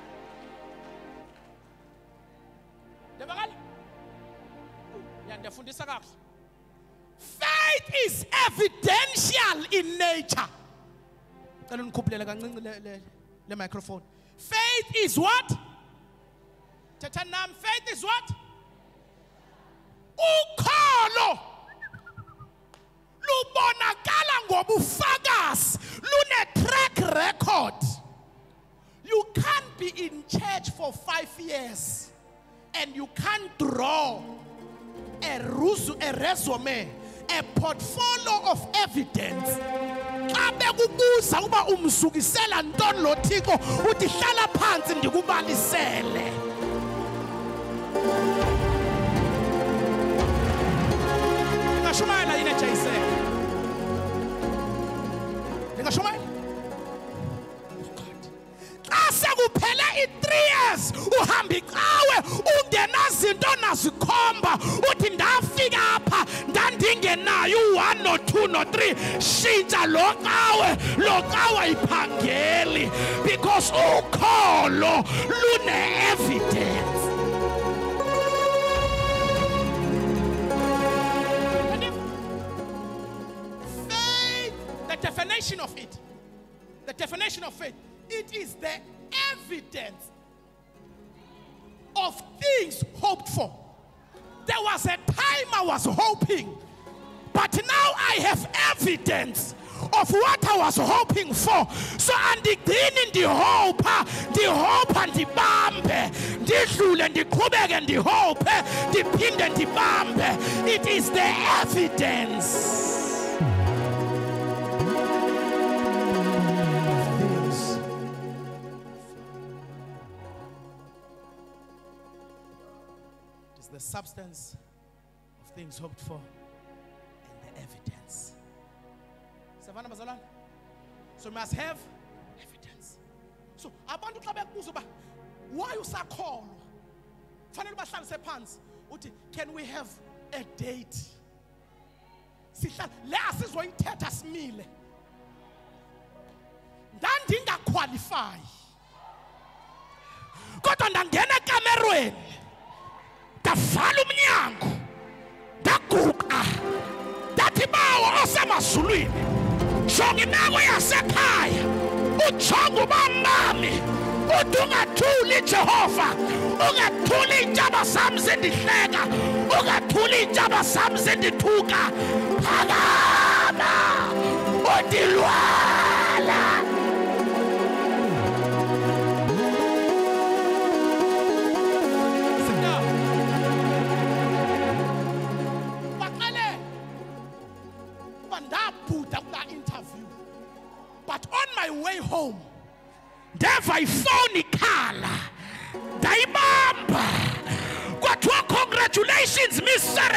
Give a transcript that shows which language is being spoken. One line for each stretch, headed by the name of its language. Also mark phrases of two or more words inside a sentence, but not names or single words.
English: Faith is evidential in nature. The microphone. Faith is what? Faith is what?
Xhosa: Ukholo lubonakala ngobufakazi, lune
English: track record. You can't be in church for 5 years and you can't draw a resume, a portfolio of evidence.
Xhosa: Abe kubuza uba umsukisela ntoni lo Thixo, uthi hlala phansi ndikubalisele. Ningashumayela yini ejayiseke? Ningashumayela? Xa sekuphele i-3 years uhamba icawe ungenazinto nazikhomba uthi ndafika apha ndandingenayo u-1 no-2 no-3 shintsha lo cawe iphangeli, because ukholo lune-evidence.
English: Faith, the definition of faith, it is the evidence of things hoped for. There was a time I was hoping, but now I have evidence of what I was hoping for.
Xhosa: So andigcini ndihopa ndibambe, ndidlule ndiqhubeke ndihope, ndiphinde ndibambe.
English: It is the evidence. The substance of things hoped for and the evidence. So we must have evidence.
Xhosa: So abantu xa bekubuza uba why usakholwa fanele bahlalise phansi uthi
English: can we have a date
Xhosa: sihlala le asizoyithetha simile ndandingaqualify kodwa ndangena ekamerweni ndavala umnyango ndaguqa ndathi bawo osemazulwini jonga imeko yasekhaya ujonga ubamami uthi ungathuli Jehova ungathuli iintshaba zami zindihleka ungathuli iintshaba zami zindithuka phakama udilwala
English: but on my way home
Xhosa: ndeva ifoni ikhala ndayibamba kwathiwa
English: congratulations Mr.